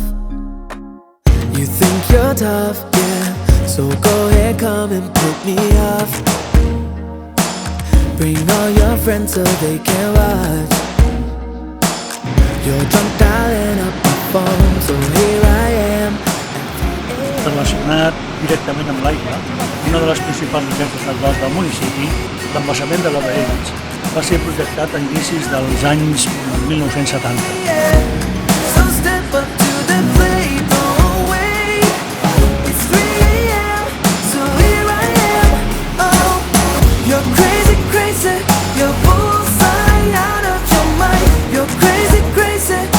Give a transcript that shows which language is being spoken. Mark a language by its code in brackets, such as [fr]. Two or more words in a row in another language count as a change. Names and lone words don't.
[en] You think you're tough, yeah, so go ahead, come and pick me up. Bring all your friends so they can watch. You're drunk dialing up my phone, so here I am. [ca] Relacionat directament amb l'aigua, una de les principals riqueses naturals del municipi, l'embassament de la Baells, va ser projectat a inicis dels anys 1970. [en] So step up to the plate, don't wait. It's 3 a.m., so here I am. Oh, you're crazy, crazy. You're bullseye out of your mind. You're crazy, crazy.